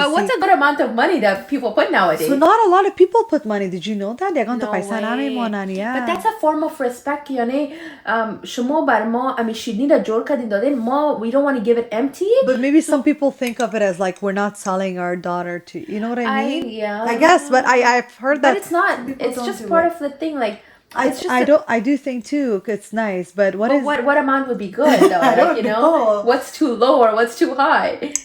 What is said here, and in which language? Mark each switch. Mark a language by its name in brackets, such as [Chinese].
[English] But what's a good amount of money that people put nowadays? So not a lot of people put money. Did you know that? No way. But that's a form of respect. [Persian] یعنی شما بر ما امی شیرینی را جور کردین دادین ما [English] we don't want to give it empty. But maybe some people think of it as like we're not selling our daughter to, you know what I mean? I guess, but I've heard that. But it's not. It's just part of the thing. Like I do think too. It's nice, but what amount would be good though? I don't know. What's too low or what's too high?